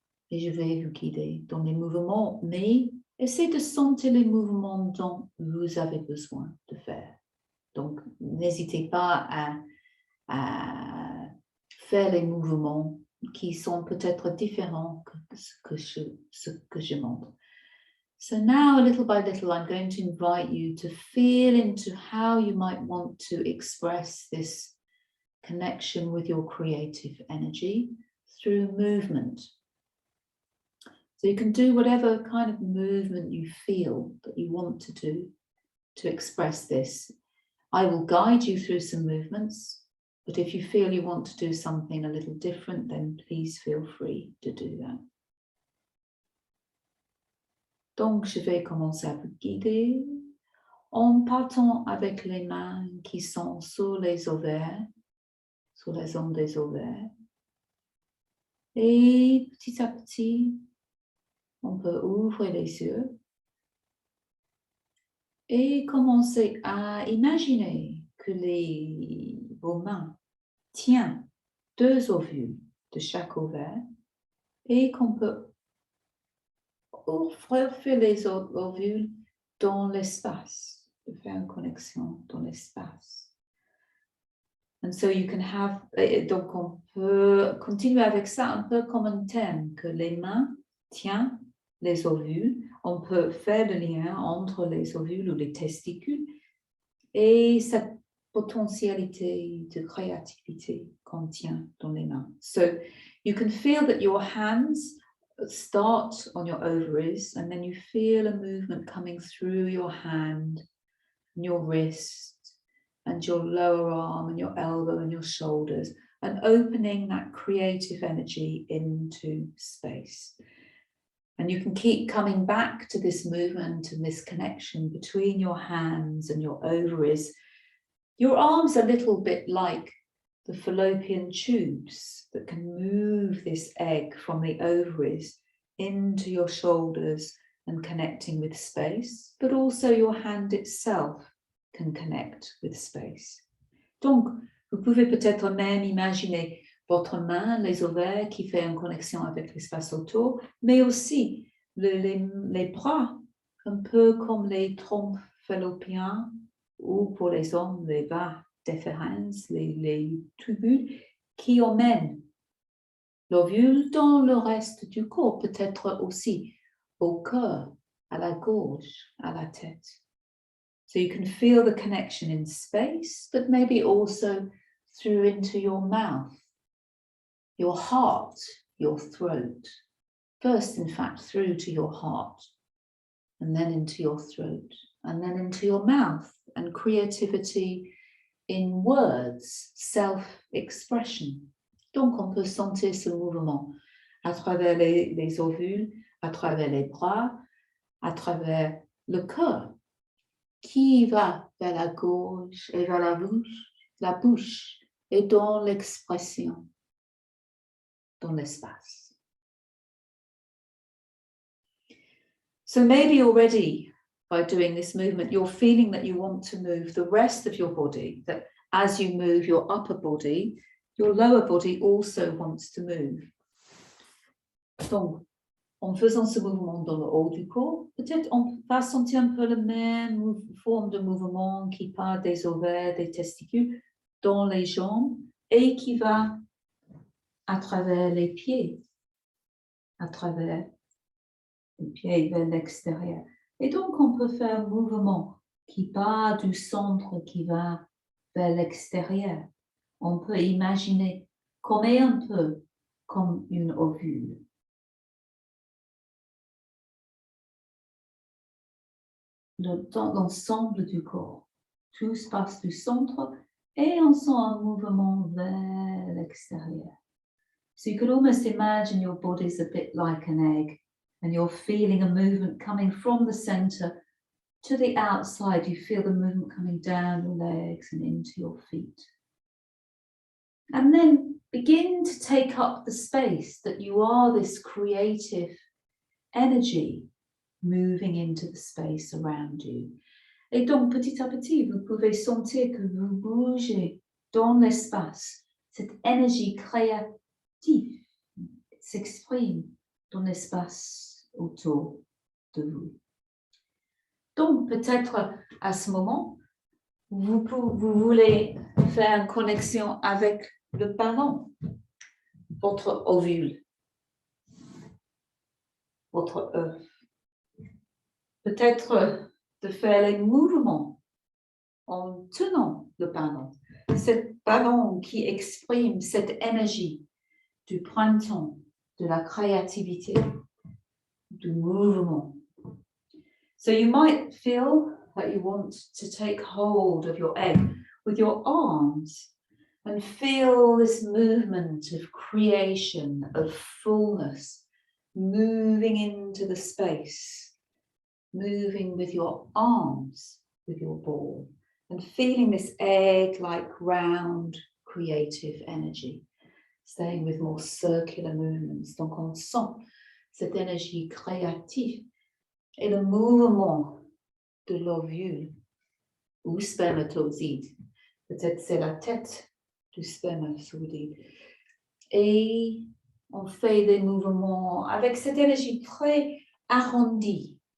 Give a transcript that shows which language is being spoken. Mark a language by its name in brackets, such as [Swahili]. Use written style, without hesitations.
[French] Et je vais vous guider dans les mouvements, mais essayez de sentir les mouvements dont vous avez besoin de faire. Donc, n'hésitez pas à faire les mouvements qui sont peut-être différents que ce que je montre. [English] So now, little by little, I'm going to invite you to feel into how you might want to express this connection with your creative energy through movement. So you can do whatever kind of movement you feel that you want to do to express this. I will guide you through some movements, but if you feel you want to do something a little different, then please feel free to do that. [French] Donc, je vais commencer à vous guider en partant avec les mains qui sont sur les ovaires, sur la zone des ovaires. Et petit à petit, on peut ouvrir les yeux et commencer à imaginer que vos mains tiennent 2 ovules de chaque ovaire et qu'on peut ouvrir les ovules dans l'espace, de faire une connexion dans l'espace. [English] And so you can have, [French] donc on peut continuer avec ça un peu comme un thème, que les mains tiennent les ovules, on peut faire le lien entre les ovules ou les testicules et cette potentialité de créativité qu'on tient dans les mains. [English] So you can feel that your hands start on your ovaries and then you feel a movement coming through your hand and your wrist and your lower arm and your elbow and your shoulders and opening that creative energy into space. And you can keep coming back to this movement and this connection between your hands and your ovaries. Your arms are a little bit like the fallopian tubes that can move this egg from the ovaries into your shoulders and connecting with space, but also your hand itself can connect with space. [French] Donc, vous pouvez peut-être même imaginer votre main, les ovaires qui fait une connexion avec l'espace autour, mais aussi les bras, un peu comme les trompes fallopiens, ou pour les hommes, les vas déférents, les tubules, qui emmènent l'ovule dans le reste du corps, peut-être aussi au cœur, à la gorge, à la tête. [English] So you can feel the connection in space, but maybe also through into your mouth, your heart, your throat. First, in fact, through to your heart, and then into your throat, and then into your mouth, and creativity in words, self-expression. [French] Donc, on peut sentir ce mouvement à travers les ovules, à travers les bras, à travers le cœur, qui va vers la gorge et vers la bouche et dans l'expression, dans l'espace. [English] So maybe already by doing this movement, you're feeling that you want to move the rest of your body, that as you move your upper body, your lower body also wants to move. [French] Donc, en faisant ce mouvement dans le haut du corps, peut-être on va sentir un peu la même forme de mouvement qui part des ovaires, des testicules, dans les jambes et qui va à travers les pieds, à travers les pieds vers l'extérieur. Et donc, on peut faire un mouvement qui part du centre, qui va vers l'extérieur. On peut imaginer comme un peu comme une ovule. Dans l'ensemble du corps. Tout se passe du centre et on sent un mouvement vers l'extérieur. [English] So you could almost imagine your body's a bit like an egg and you're feeling a movement coming from the center to the outside. You feel the movement coming down your legs and into your feet. And then begin to take up the space that you are this creative energy moving into the space around you. [French] Et donc, petit à petit, vous pouvez sentir que vous bougez dans l'espace. Cette énergie créative s'exprime dans l'espace autour de vous. Donc, peut-être à ce moment, vous voulez faire une connexion avec le ballon, votre ovule, votre œuf. Peut-être de faire les mouvements en tenant le ballon. Ce ballon qui exprime cette énergie du printemps, de la créativité, du mouvement. [English] So you might feel that you want to take hold of your egg with your arms and feel this movement of creation, of fullness, moving into the space. Moving with your arms, with your ball, and feeling this egg-like round creative energy, staying with more circular movements. [French] Donc on sent cette énergie créative et le mouvement de l'ovule ou spermatozoïde. Peut-être c'est la tête du spermatozoïde. Et on fait des mouvements avec cette énergie très arrondie.